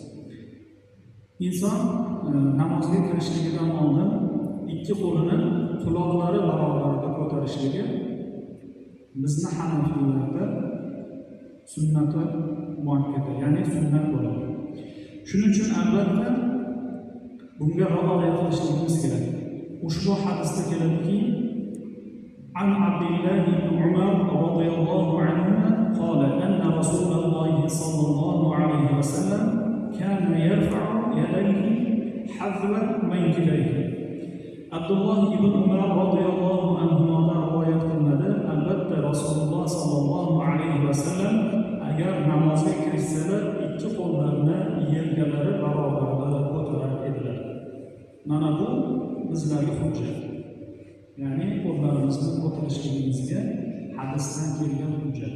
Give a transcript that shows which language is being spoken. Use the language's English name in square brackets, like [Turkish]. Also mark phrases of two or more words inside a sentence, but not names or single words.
[Uzbek] Inson namozga kirishligidan oldin ikki qo'lini quloqlari barobarida ko'tarishligi bizni hanafiylarda sunnati muakkada, ya'ni sunnat bo'ladi. Shuning uchun albatta bunga rioya qilishligimiz kerak. Ushbu hadisda keladiki, [Arabic] عن عبد الله بن عمر رضي الله عنهما قال أن رسول الله صلى الله عليه وسلم كان يرفع يديه حذو منكبيه. [Uzbek] Abdullah ibn Umar radhiyallohu anhudan rivoyat qilinadi. Albatta Rasululloh [Arabic] صلى الله عليه وسلم [Uzbek] agar namozga kirishsalar ikki qo'llarini yelkalari barobarida ko'tarar edilar. Mana bu bizlarga hujjat. Ya'ni qo'llarimizni ko'tarishligimizga hadisdan kelgan hujjat.